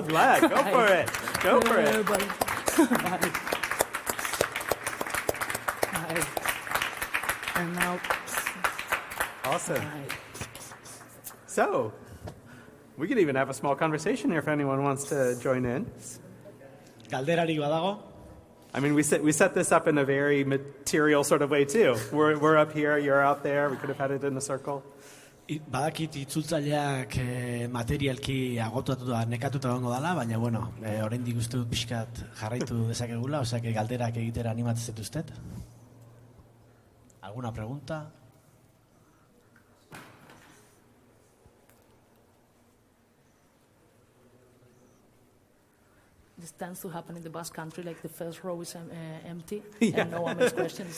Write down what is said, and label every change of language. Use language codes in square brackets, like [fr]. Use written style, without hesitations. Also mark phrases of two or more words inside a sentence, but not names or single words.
[en] I'm glad. Go for it. Go for it. Bye. And now. Awesome. Bye. So, we could even have a small conversation here if anyone wants to join in. [eu] Galderarik badago? [en] I mean, we set this up in a very material sort of way too. We're up here, you're out there. We could have had it in a circle. [eu] Badakit itzultzaileak materialki agotatuta nekatuta egongo dela, baina bueno, oraindik uste dut pixkat jarraitu dezakegula, [es] osea que [eu] galderak egitera animatzen zaituztet. [es] ¿Alguna pregunta? [en] This tends to happen in the Basque Country, like the first row is empty, Yeah. and no one makes questions.